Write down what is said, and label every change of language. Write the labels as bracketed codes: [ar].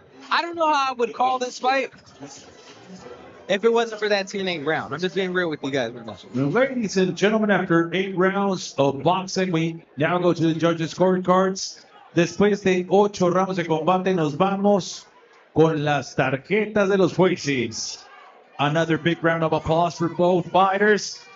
[en] I don't know how I would call this fight if it wasn't for that 10-8 round. I'm just being real with you guys. Ladies and gentlemen, after 8 rounds of boxing, we now go to the judges' scorecards. [es] Después de 8 rounds de combate, nos vamos con las tarjetas de los jueces. [en] Another big round of applause for both fighters.